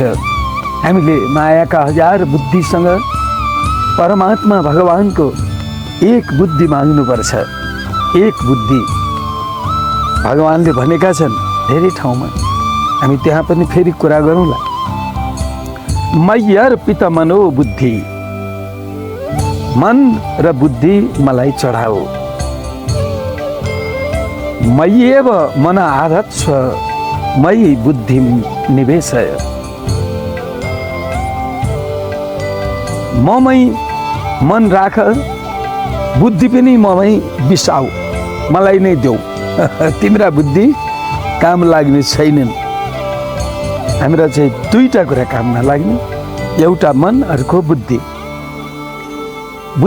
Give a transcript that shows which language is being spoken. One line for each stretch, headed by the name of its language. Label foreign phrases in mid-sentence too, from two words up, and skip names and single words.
Nepali: हामीले मायाका हजार बुद्धिसँग परमात्मा भगवानको एक बुद्धि माग्नुपर्छ। एक बुद्धि भगवानले भनेका छन् धेरै ठाउँमा। हामी त्यहाँ पनि फेरि कुरा गरौँला।
Sanskrit: मय्यर्पित मनो बुद्धि,
Nepali: मन र बुद्धि मलाई चढाओ।
Sanskrit: मय्येव मन आधत्स्व मयि बुद्धि निवेशय।
Nepali: ममै मन राख, बुद्धि पनि ममै बिसाऊ, मलाई नै देऊ। तिम्रा बुद्धि काम लाग्ने छैनन्। हाम्रा चाहिँ दुईटा कुरा काम नलाग्ने, एउटा मन, अर्को बुद्धि।